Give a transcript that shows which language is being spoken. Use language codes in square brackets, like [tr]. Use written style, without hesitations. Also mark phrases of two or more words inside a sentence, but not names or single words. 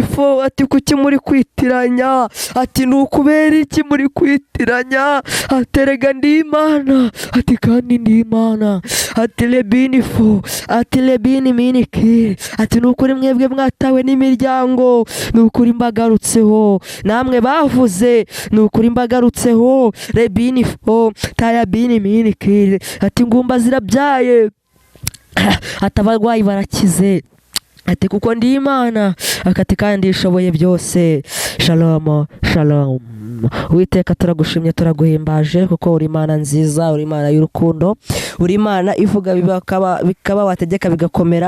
[rw] fo ati kuki muri kwitiranya ati nukubera iki muri kwitiranya aterega ndi Imana ati kandi ndi Imana ati lebini fo ati lebini minikire ati nukuri mwebwe mwatawe n'imiryango nukuri mbagarutseho namwe bavuze nukuri mbagarutseho rebini fo taya bini minikire ati ngumba zirabyaye ati abarwayi barakize ati kuko ndi Imana akati kandi ishoboye byose. [he] Shalom shalom. [rw] Uwiteka turagushimye turaguhimbaje kuko uri Imana nziza, uri Imana y'urukundo, uri Imana ivuga bikaba wategeka bigakomera.